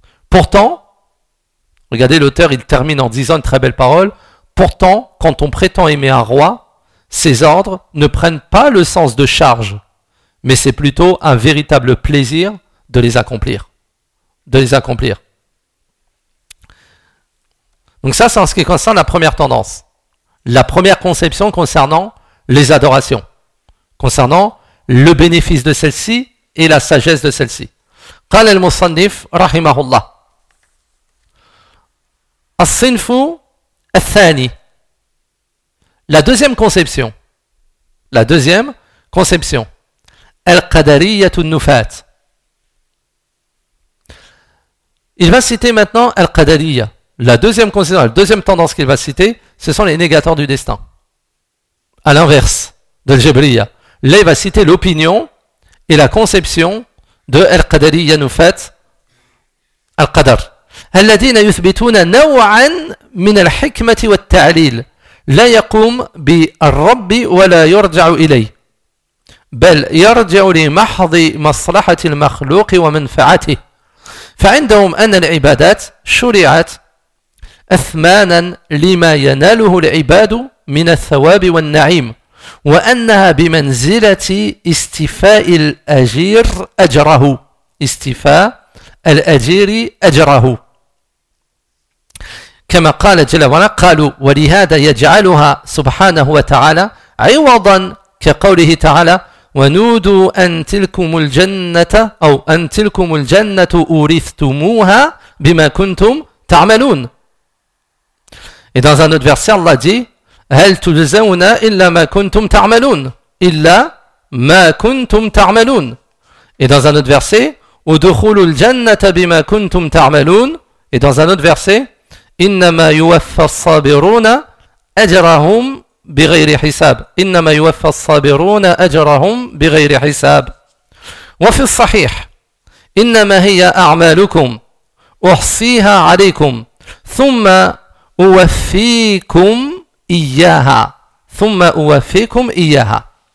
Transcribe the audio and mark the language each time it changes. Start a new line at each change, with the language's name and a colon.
French: Pourtant, regardez l'auteur, il termine en disant une très belle parole, « Pourtant, quand on prétend aimer un roi, ses ordres ne prennent pas le sens de charge. » Mais c'est plutôt un véritable plaisir de les accomplir. De les accomplir. Donc ça, c'est en ce qui concerne la première tendance. La première conception concernant les adorations. Concernant le bénéfice de celle-ci et la sagesse de celle-ci.
Arabic: قال المصنف رحمه الله الصنف الثاني.
French: La deuxième conception. La deuxième conception.
Arabic: القدرية النفات.
French: Il va citer maintenant القدرية. La deuxième conception, la deuxième tendance qu'il va citer, ce sont les négateurs du destin. À l'inverse de الجبرية. Là, il va citer l'opinion et la conception de القدرية النفات.
Arabic: القدر. الذين يثبتون نوعا من الحكمة والتعليل لا يقوم بالرب ولا يرجع إليه. بل يرجع لمحض مصلحة المخلوق ومنفعته فعندهم أن العبادات شرعت أثمانا لما يناله العباد من الثواب والنعيم وأنها بمنزلة استفاء الأجير أجره استفاء الأجير أجره كما قال جل وعلا قالوا ولهذا يجعلها سبحانه وتعالى عوضا كقوله تعالى ونودوا أن تلكم الجنة أو أن تلكم الجنة أورثتموها بما كنتم تعملون.
French: Et dans un autre verset, Allah dit:
Arabic: هل تجزون إلا ما كنتم تعملون إلا ما كنتم تعملون.
French: Et dans un autre verset:
Arabic: ودخول الجنة بما كنتم تعملون.
French: Et dans un autre verset:
Arabic: إنما يوفى الصابرون أجرهم بغير حساب إنما يوفى الصابرون أجرهم بغير حساب وفي الصحيح إنما هي أعمالكم أحصيها عليكم ثم أوفيكم إياها ثم أوفيكم إياها.